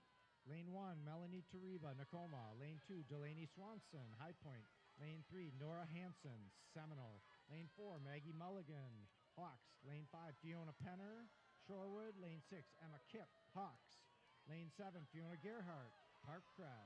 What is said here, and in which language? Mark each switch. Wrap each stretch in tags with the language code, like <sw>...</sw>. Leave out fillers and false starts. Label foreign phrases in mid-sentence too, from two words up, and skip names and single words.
<en>Lane 1, Melanie Tariba, Nakoma. Lane 2, Delaney Swanson, High Point. Lane 3, Nora Hansen, Seminole. Lane 4, Maggie Mulligan, Hawks. Lane 5, Fiona Penner, Shorewood. Lane 6, Emma Kipp, Hawks. Lane 7, Fiona Gerhardt, Parkcrest.</en>